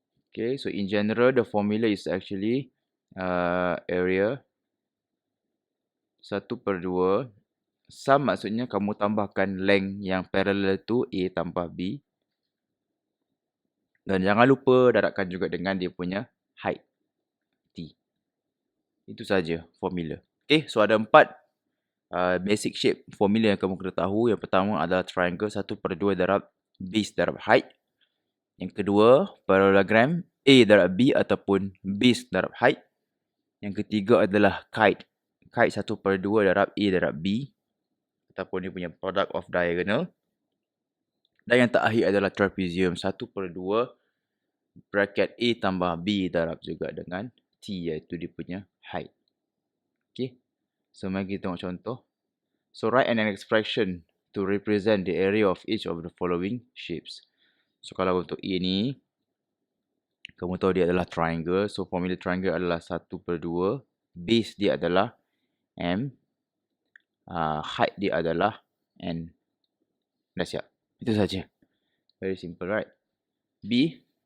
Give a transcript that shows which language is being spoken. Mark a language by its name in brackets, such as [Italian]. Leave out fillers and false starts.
[English] Okay, so in general, the formula is actually area 1/2. [Malay] Sum maksudnya kamu tambahkan length yang parallel tu A tambah B. Dan jangan lupa darabkan juga dengan dia punya height T. Itu saja formula. Okay, so ada 4 [English] basic shape formula [Malay] yang kamu kena tahu. Yang pertama adalah triangle 1/2 darab base darab height. Yang kedua, parallelogram A darab B ataupun base darab height. Yang ketiga adalah kite. Kite 1/2 darab A darab B ataupun dia punya [English] product of diagonal. [Malay] Dan yang terakhir adalah trapezium 1/2 bracket A tambah B darab juga dengan T, iaitu dia punya height. Okay. So, mari kita tengok contoh. [English] So, write an expression to represent the area of each of the following shapes. [Malay] So, kalau untuk A ni, kamu tahu dia adalah triangle. So, formula triangle adalah 1/2. Base dia adalah M. Height dia adalah N. Dah siap. Itu saja. [English] Very simple, right? [Malay] B.